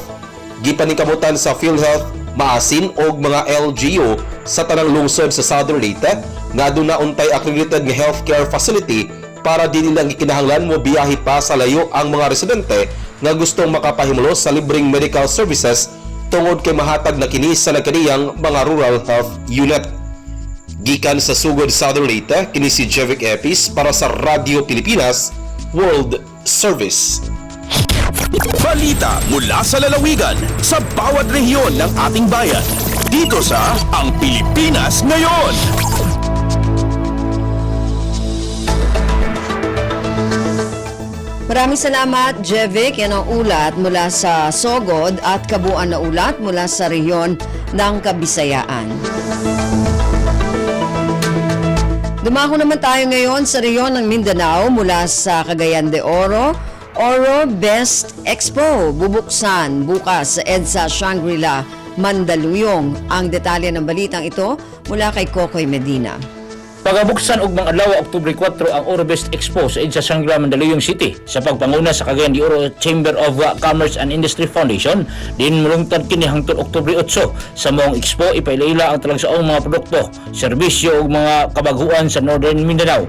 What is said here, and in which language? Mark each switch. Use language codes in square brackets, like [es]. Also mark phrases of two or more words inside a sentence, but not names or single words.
[ceb] Gipaningkamutan sa PhilHealth Maasin og mga LGU sa tanang lungsod sa Southern Leyte nga aduna untay accredited nga healthcare facility para di nilang gikinahanglan mo biyahe pa sa layo ang mga residente nga gustong makapahimulos sa libreng medical services tungod kay mahatag na kini sa nagkaniyang mga rural health unit. Gikan sa Sugod, Southern Leyte, kini si Jevic Epis para sa Radio Pilipinas World Service. [tl] Balita mula sa lalawigan sa bawat rehiyon ng ating bayan. Dito sa Ang Pilipinas Ngayon. Maraming salamat, Jevic. Yan ang ulat mula sa Sogod at kabuuan na ulat mula sa rehiyon ng Kabisayaan. Dumako naman tayo ngayon sa rehiyon ng Mindanao mula sa Cagayan de Oro. Oro Best Expo bubuksan bukas sa EDSA Shangri-La, Mandaluyong. Ang detalye ng balitang ito mula kay Kokoy Medina. [ceb] Pagabuksan og mga adlaw Oktubre 4 ang Oro Best Expo sa EDSA Shangri-La, Mandaluyong City sa pagpanguna sa Cagayan de Oro Chamber of Commerce and Industry Foundation. Din mulungtad kini hangtod Oktubre 8 sa moong expo ipailaila ang talagsaong mga produkto, serbisyo ug mga kabaguan sa Northern Mindanao.